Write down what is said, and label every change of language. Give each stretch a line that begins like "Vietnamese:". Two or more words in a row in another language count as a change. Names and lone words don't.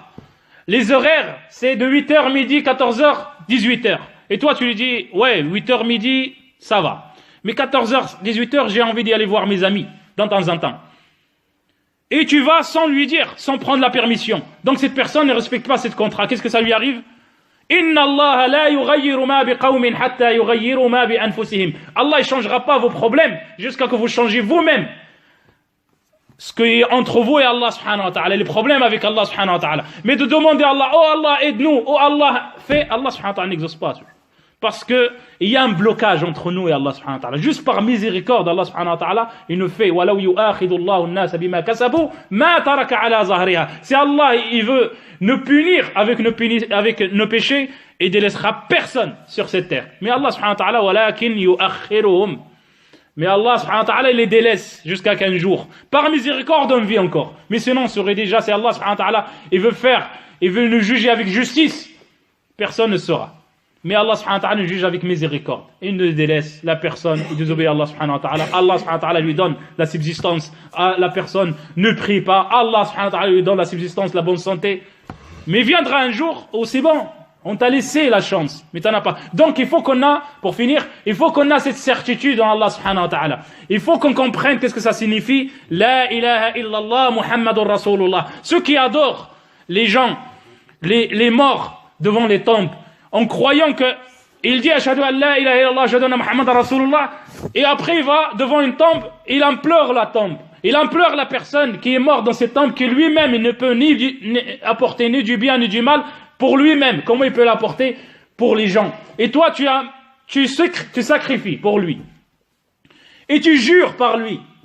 French: Les horaires, c'est de 8h midi, 14h, 18h. Et toi tu lui dis ouais, 8h midi, ça va. Mais 14h, 18h, j'ai envie d'y aller voir mes amis de temps en temps. Et tu vas sans lui dire, sans prendre la permission. Donc cette personne ne respecte pas ce contrat. Qu'est-ce que ça lui arrive?
Arabic: إن الله لا يغير ما بقوم حتى يغيروا ما بأنفسهم.
French: Allah ne changera pas vos problèmes jusqu'à ce que vous changiez vous-même ce qui est entre vous et
Arabic: الله سبحانه وتعالى,
French: les problèmes avec
Arabic: الله سبحانه وتعالى.
French: Mais de demander à Allah, oh Allah aide-nous, oh Allah fait,
Arabic: الله سبحانه وتعالى
French: n'exauce pas. Parce que il y a un blocage entre nous et
Arabic: الله سبحانه وتعالى.
French: Juste par miséricorde,
Arabic: الله سبحانه وتعالى,
French: il nous fait
Arabic: وَلَوْ يُؤَاخِذُ اللَّهُ النَّاسَ بِمَا كَسَبُوا مَا تَرَكَ عَلَى ظَهْرِهَا.
French: Si Allah, il veut nous punir avec nos péchés, il ne laissera personne sur cette terre. Mais
Arabic: الله سبحانه وتعالى, وَلَكِنْ يُؤَخِّرُهُمْ.
French: Mais
Arabic: الله سبحانه وتعالى,
French: il les délaisse jusqu'à 15 jours. Par miséricorde, on vit encore. Mais sinon, on serait déjà, si
Arabic: الله سبحانه وتعالى,
French: il veut nous juger avec justice, personne ne saura. Mais
Arabic: الله سبحانه وتعالى
French: nous juge avec miséricorde. Il ne délaisse la personne, il désobéit à
Arabic: الله سبحانه وتعالى. الله سبحانه وتعالى
French: lui donne la subsistance. La personne ne prie pas.
Arabic: الله سبحانه وتعالى
French: lui donne la subsistance, la bonne santé. Mais viendra un jour où c'est bon. On t'a laissé la chance, mais t'en as pas. Donc il faut qu'on a, pour finir, il faut qu'on a cette certitude en
Arabic: الله سبحانه وتعالى.
French: Il faut qu'on comprenne qu'est-ce que ça signifie.
Arabic: لا إله إلا الله محمد رسول الله.
French: Ceux qui adorent les gens, les morts devant les tombes, en croyant que il dit
Arabic: أشهد أن لا إله إلا الله أشهد أن محمدا رسول الله,
French: et après il va devant une tombe, il implore la tombe. Il implore la personne qui est morte dans cette tombe, qui lui-même il ne peut ni apporter ni du bien ni du mal pour lui-même. Comment il peut l'apporter pour les gens? Et toi tu sacrifies pour lui. Et tu jures par lui.